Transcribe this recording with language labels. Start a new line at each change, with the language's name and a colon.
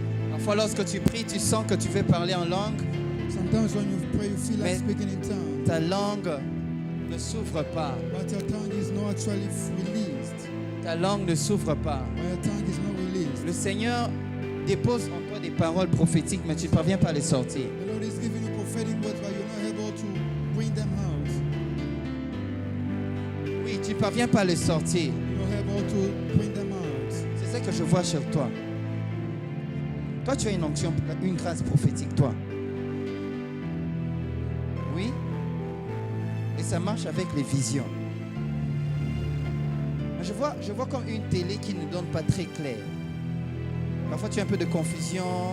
French: Parfois, lorsque tu pries, tu sens que tu veux parler en langue.
English: Sometimes when you pray, you feel like
French: Mais
English: speaking in tongues,
French: ta langue ne s'ouvre pas.
English: but your tongue is not actually released.
French: Ta langue ne s'ouvre pas.
English: But your tongue is not released.
French: Le Seigneur dépose en toi des paroles prophétiques, mais tu ne parviens pas à les sortir.
English: The Lord is giving you prophetic words, but you're not able to bring them out.
French: Oui, tu ne parviens pas à les sortir.
English: You're not able to bring them out.
French: C'est ça que je vois sur toi. Toi, tu as une onction, une grâce prophétique, toi. Oui. Et ça marche avec les visions. Je vois comme une télé qui ne donne pas très clair. Parfois, tu as un peu de confusion.